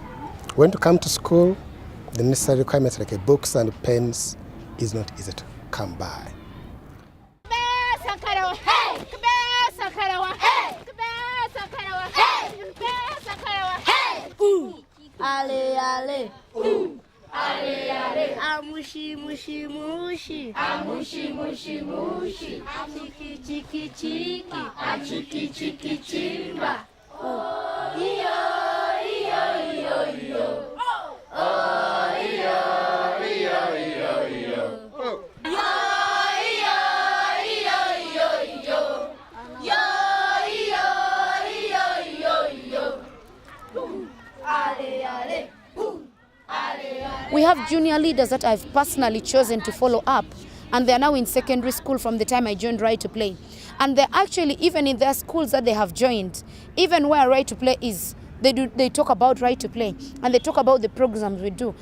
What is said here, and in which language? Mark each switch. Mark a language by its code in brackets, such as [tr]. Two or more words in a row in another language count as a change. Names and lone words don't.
[en] When to come to school, the necessary requirements like books and pens is not easy to come by. Ale ale, ale ale, amushi mushi mushi, amushi mushi mushi, chiki chiki chiki, chiki chiki chimba. Oh iyo iyo iyo iyo, oh iyo iyo iyo iyo, yo iyo iyo iyo iyo, yo iyo iyo iyo iyo. Ale ale. We have junior leaders that I've personally chosen to follow up, and they're now in secondary school from the time I joined Right to Play. And they're actually, even in their schools that they have joined, even where Right to Play is, they talk about Right to Play, and they talk about the programs we do.